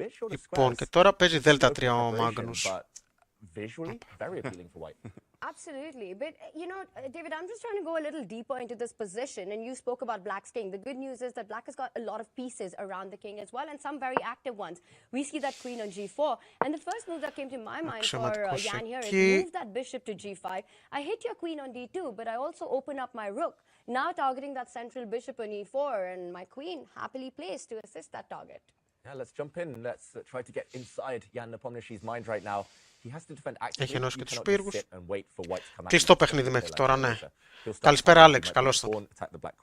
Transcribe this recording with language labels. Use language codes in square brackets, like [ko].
[el] Λοιπόν, και τώρα παίζει Δ3 ο Magnus. [en] Visually, very appealing for white. Absolutely. But, you know, David, I'm just trying to go a little deeper into this position. And you spoke about Black's king. The good news is that Black has got a lot of pieces around the king as well, and some very active ones. We see that queen on g4. And the first move that came to my mind for Jan here is move that bishop to g5. I hit your queen on d2, but I also open up my rook, now targeting that central bishop on e4, and my queen happily placed to assist that target. Yeah, let's jump in. Let's try to get inside Ian Nepomniachtchi's mind right now. [el] Έχει ενώσει και τους πύργους. Κλειστό παιχνίδι μέχρι τώρα, ναι. Καλησπέρα, Άλεξ, καλώς ήρθατε.